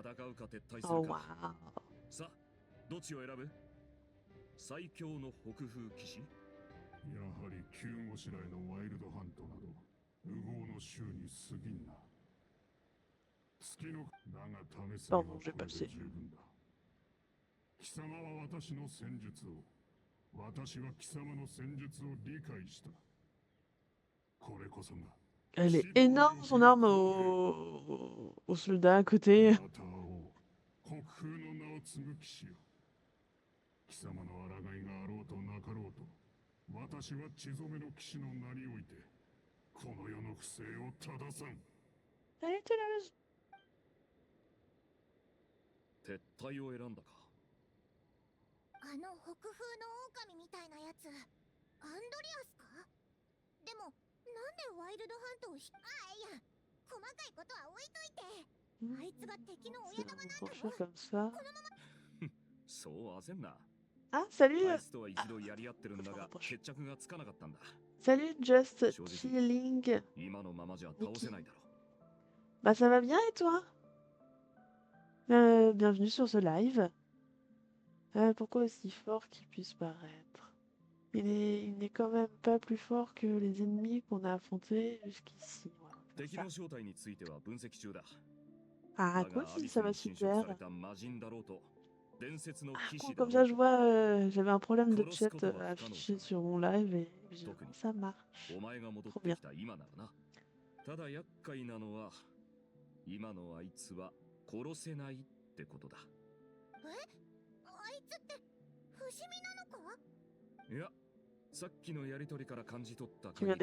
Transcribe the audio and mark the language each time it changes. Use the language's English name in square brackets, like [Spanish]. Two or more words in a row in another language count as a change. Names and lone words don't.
[Japanese] 戦うか撤退す Oh る wow. か。さあ、どっちを選ぶ？最強の北風騎士？やはり急ごしらえのワイルドハントなど無謀の衆に過ぎんな。月のだが試すにはこれで十分だ。貴様は私の戦術を、私は貴様の戦術を理解した。これこそが。 [French] Elle est énorme son arme au soldat à côté. [Japanese] また会おう。国風の名を継ぐ騎士よ。貴様の抗いがあろうとなかろうと、私は血染めの騎士の名において、この世の不正を正さん。 [French] Salut Toulouse. [Japanese] 撤退を選んだか。あの北風の狼みたいなやつ、アンドリアスか？でも、なんでワイルドハントをいや、細かいことは置いといて。あいつが敵の親玉なんだ [French] Franchement [Japanese] ろ。 [French] comme ça. [Japanese] そう焦んな。 [French] Ah, salut. [Japanese] あいつとは一度やり合ってるんだが、決着がつかなかったんだ。 [French] Salut Just Chilling. [Japanese] 今のままじゃ倒せないだろう。 [French] Bah ça va bien et toi? Bienvenue sur ce live. Pourquoi aussi fort qu'il puisse paraître? Il n'est quand même pas plus fort que les ennemis qu'on a affrontés jusqu'ici. Voilà, comme [Japanese] 敵 [French] ça. [Japanese] の正体については分析中だ。 [French] Ah [Japanese] だ [French] cool, [Japanese] がア [French] si [Japanese] ビ [French] ça [Japanese] ス [French] va [Japanese] に侵食 [French] super. [Japanese] された魔人だろうと、伝説の [French] Ah [Japanese] 騎 [French] cool, [Japanese] 士だ [French] comme [Japanese] ろ [French] ça [Japanese] う [French] je [Japanese] と、 [French] vois, j'avais un problème de [Japanese] 殺す [French] chat [Japanese] ことは不可能だ。 [French] affiché sur mon live et j'ai dit, [Japanese] 特に [French] ça marche. [Japanese] お前が戻っ [French] Trop [Japanese] て [French] bien. [Japanese] きた今ならな。ただ厄介なのは、今のあいつは殺せないってことだ。あいつって不死身なのか？いや、さっきのやりとりから感じ取った [French] Tu viens